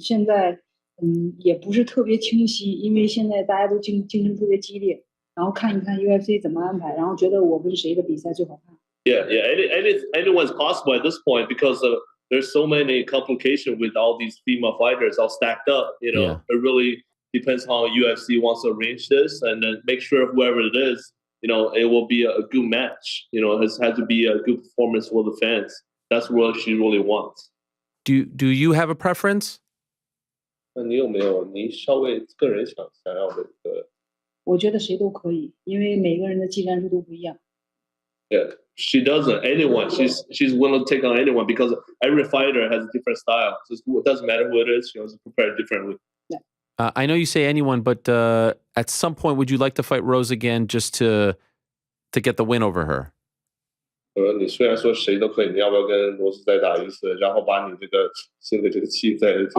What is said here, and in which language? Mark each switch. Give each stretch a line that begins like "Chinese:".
Chinese: 现在也不是特别清晰，因为现在大家都竞争特别激烈，然后看一看 UFC 怎么安排，然后觉得我跟谁的比赛最好看。
English: Yeah. Anyone's possible at this point because there's so many complications with all these female fighters all stacked up. It really depends how UFC wants to arrange this, and then make sure whoever it is, it will be a good match. It has to be a good performance for the fans. That's what she really wants. Do you have a preference?
Chinese: 那你有没有你稍微个人想要的一个？我觉得谁都可以，因为每个人的技战术都不一样。
English: Yeah, she doesn't. Anyone, she's willing to take on anyone because every fighter has a different style. So it doesn't matter who it is. She wants to prepare differently. Yeah. I know you say anyone, but at some point, would you like to fight Rose again just to get the win over her?
Chinese: 你虽然说谁都可以，你要不要跟罗斯再打一次，然后把你这个新的这个气再？